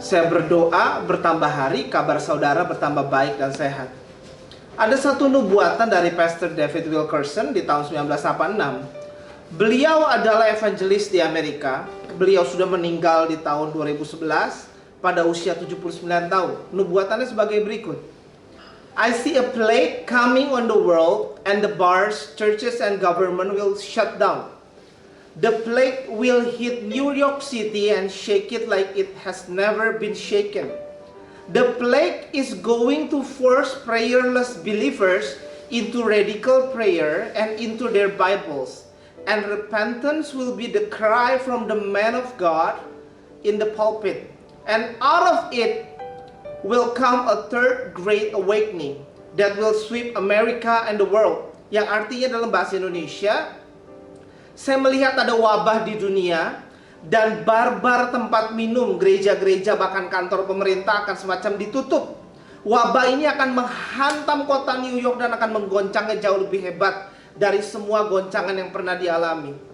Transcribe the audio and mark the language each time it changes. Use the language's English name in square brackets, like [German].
[Indonesian] Saya berdoa bertambah hari, kabar saudara bertambah baik dan sehat. Ada satu nubuatan dari Pastor David Wilkerson di tahun 1986. Beliau adalah evangelis di Amerika. Beliau sudah meninggal di tahun 2011 pada usia 79 tahun. Nubuatannya sebagai berikut. [English] I see a plague coming on the world and the bars, churches and government will shut down. The plague will hit New York City and shake it like it has never been shaken. The plague is going to force prayerless believers into radical prayer and into their Bibles. And repentance will be the cry from the man of God in the pulpit. And out of it will come a third great awakening that will sweep America and the world. [Indonesian] Yang artinya dalam bahasa Indonesia, saya melihat ada wabah di dunia dan bar-bar tempat minum, gereja-gereja bahkan kantor pemerintah akan semacam ditutup. Wabah ini akan menghantam kota New York dan akan menggoncangnya jauh lebih hebat dari semua goncangan yang pernah dialami.